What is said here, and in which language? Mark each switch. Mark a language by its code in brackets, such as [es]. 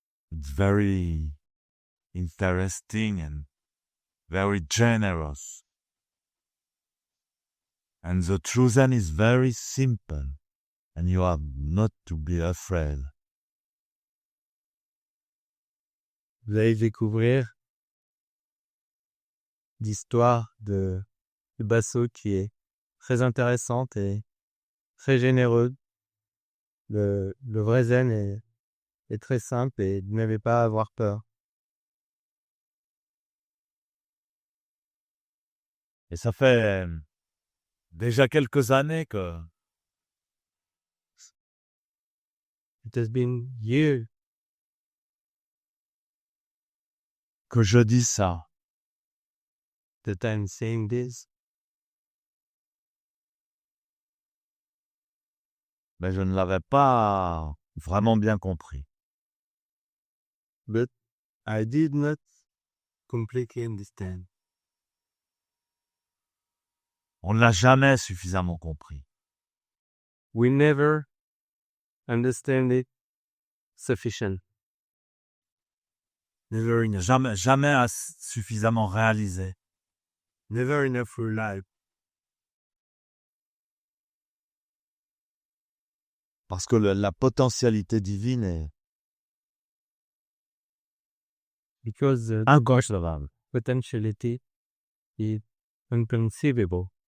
[en] It's very interesting and very generous. And the truth then is very simple. And you have not to be afraid. [fr] Vous allez découvrir l'histoire de Basso, qui est très intéressante et très généreuse. Le vrai Zen est très simple et vous n'avez pas à avoir peur. Et ça fait déjà quelques années que [en] It has been years [fr] je dis ça. [en] that I'm saying this, [fr] Mais je ne l'avais pas vraiment bien compris. [en] but I did not completely understand. [fr] On ne l'a jamais suffisamment compris. [en] We never understand it sufficient. [fr] Jamais suffisamment réalisé. [en] Never enough for life. [fr] Parce que la potentialité divine est [en] Because the [fr] inconcevable. [en] potentiality is inconceivable.